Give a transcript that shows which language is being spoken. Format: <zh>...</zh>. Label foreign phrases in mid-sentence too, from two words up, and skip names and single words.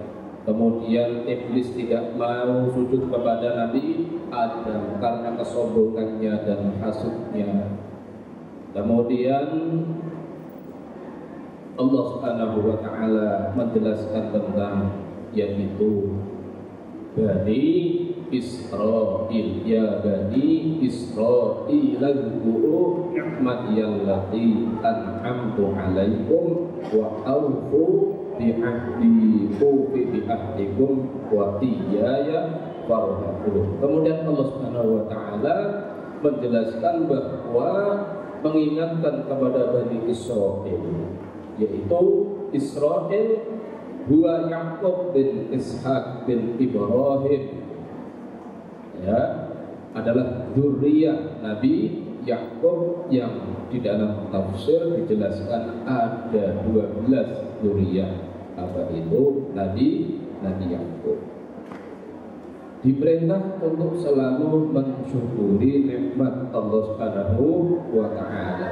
<id>Kemudian iblis tidak mau sujud kepada Nabi Adam karena kesombongannya dan hasudnya. Kemudian Allah</id> <ar>سبحانه وتعالى</ar> <id>menjelaskan tentang yaitu Bani Israil,</id> <ar>يا بني إسرائيل اذكروا نعمتي التي أنعمت عليكم وأوفوا بعهدي أوف بعهدكم وإياي فارهبون.</ar> <id>Kemudian Allah</id> <ar>سبحانه وتعالى</ar> <id>menjelaskan bahwa mengingatkan kepada Bani Israil, yaitu Israil huwa Yaqub bin Ishaq bin Ibrahim, ya, adalah dzurriyyah Nabi Yaqub yang di dalam tafsir dijelaskan ada 12 dzurriyyah. Apa itu Nabi Yaqub? Diperintah untuk selalu mensyukuri nikmat Allah</id> <ar>سبحانه وتعالى.</ar>